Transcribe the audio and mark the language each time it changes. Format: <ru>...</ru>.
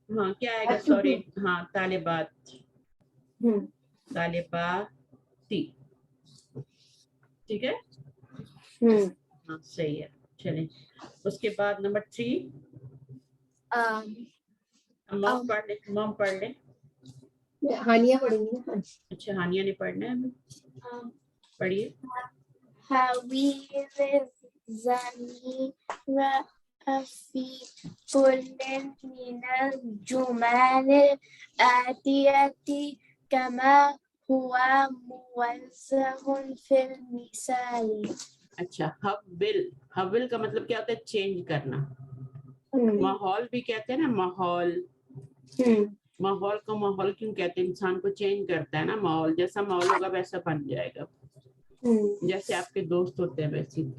<ur>ہاں کیا آئے گا, سوری, ہاں طالبات, طالباتی, ٹھیک ہے, ہاں صحیح ہے. چلیں اس کے بعد نمبر 3. مام پڑھ لیں, مام پڑھ لیں. ہانیہ پڑھیں گی نا. اچھا ہانیہ نے پڑھنا ہے, پڑھیے.</ur> <ar>حويل الضمير في كل من الجمل الآتية كما هو موضح في المثال.</ar> <ur>اچھا, حول, حول کا مطلب کیا ہوتا ہے, چینج کرنا. ماحول بھی کہتے ہیں نا, ماحول, ماحول کو ماحول کیوں کہتے ہیں, انسان کو چینج کرتا ہے نا ماحول, جیسا ماحول ہوگا ویسا بن جائے گا, جیسے آپ کے دوست ہوتے ہیں ویسے.</ur>